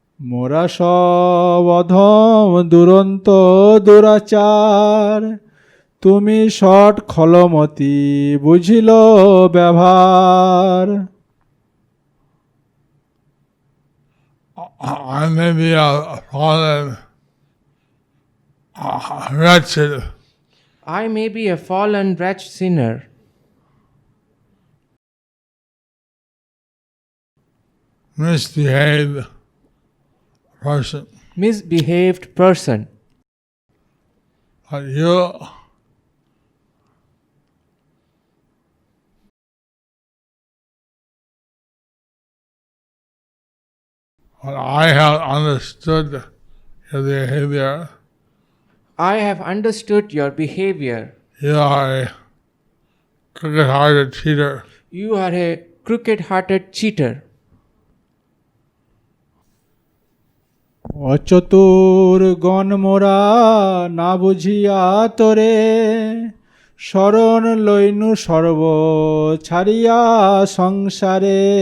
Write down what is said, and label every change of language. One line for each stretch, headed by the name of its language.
Bangla: মোরা সব অধম দুরন্ত দুরাচার, তুমি সৎ খলমতি বুঝিল ব্যবহার।
English: I may be a fallen, wretched, I may be a fallen wretched sinner, misbehaved person, misbehaved person, but you but I have understood your behavior. I have understood your behavior. You are a crooked-hearted cheater. You are a crooked-hearted cheater.
Bangla: অচতুর গণ মোরা না বুঝিয়া তোরে, শরণ লইনু সর্ব ছাড়িয়া সংসারে।